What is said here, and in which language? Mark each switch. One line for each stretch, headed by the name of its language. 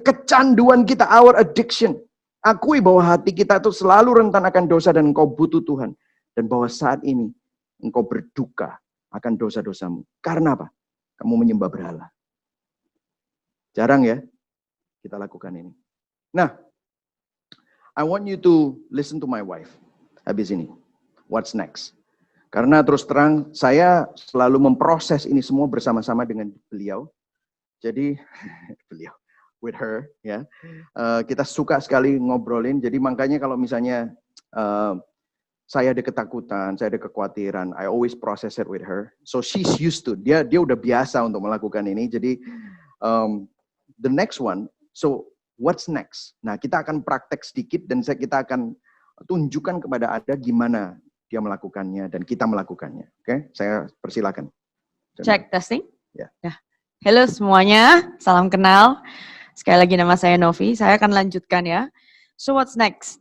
Indonesian: Kecanduan kita.
English: Our addiction.
Indonesian: Akui bahwa hati kita itu selalu rentan akan dosa dan engkau butuh Tuhan. Dan bahwa saat ini engkau berduka akan dosa-dosamu. Karena apa? Kamu menyembah berhala. Jarang ya kita lakukan ini.
English: Nah, I want you to listen to my wife.
Indonesian: Habis ini.
English: What's next?
Indonesian: Karena terus terang, saya selalu memproses ini semua bersama-sama dengan beliau. Jadi, beliau,
English: with her,
Indonesian: ya. Kita suka sekali ngobrolin. Jadi makanya kalau misalnya saya ada ketakutan, saya ada kekhawatiran,
English: I always process it with her. So she's used to.
Indonesian: Dia udah biasa untuk melakukan ini.
English: Jadi, the next one, so what's next?
Indonesian: Nah, kita akan praktek sedikit dan kita akan tunjukkan kepada Anda gimana dia melakukannya dan kita melakukannya. Oke, saya persilakan.
English: Check, testing.
Indonesian: Ya. Halo semuanya, salam kenal. Sekali lagi nama saya Novi, saya akan lanjutkan ya.
English: So what's next?